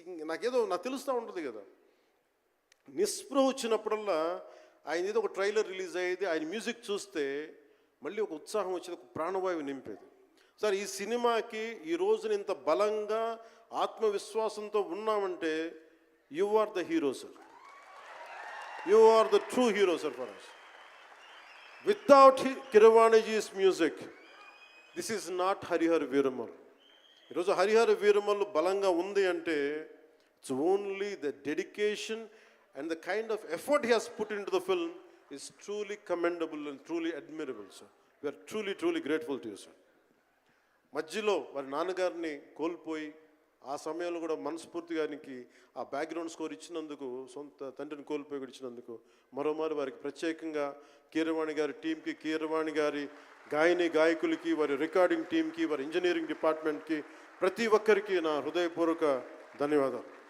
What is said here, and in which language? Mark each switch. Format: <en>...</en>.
<te>నాకేదో నాకు తెలుస్తూ ఉంటుంది కదా, నిస్పృహ వచ్చినప్పుడల్లా ఆయన ఏదో ఒక ట్రైలర్ రిలీజ్ అయ్యేది, ఆయన మ్యూజిక్ చూస్తే మళ్ళీ ఒక ఉత్సాహం వచ్చేది, ఒక ప్రాణవాయువు నింపేది. సార్, ఈ సినిమాకి ఈ రోజున ఇంత బలంగా ఆత్మవిశ్వాసంతో ఉన్నామంటే</te> <en>You are the hero sir. You are the true hero sir for us. Without Keeravaniji's music, this is not Harihar Veeramal.</en> <te>ఈరోజు హరిహర వీరమల్లు బలంగా ఉంది అంటే</te> <en>It's only the dedication and the kind of effort he has put into the film is truly commendable and truly admirable sir. We are truly grateful to you sir.</en> <te>మధ్యలో వారి నాన్నగారిని కోల్పోయి ఆ సమయంలో కూడా మనస్ఫూర్తిగా ఆయనకి ఆ బ్యాక్గ్రౌండ్ స్కోర్ ఇచ్చినందుకు, సొంత తండ్రిని కోల్పోయి కూడా ఇచ్చినందుకు మరోమారు వారికి ప్రత్యేకంగా కీరవాణి గారి టీంకి, కీరవాణి గారి గాయకులకి, వారి రికార్డింగ్ టీంకి, వారి ఇంజనీరింగ్ డిపార్ట్మెంట్కి, ప్రతి ఒక్కరికి నా హృదయపూర్వక ధన్యవాదాలు.</te>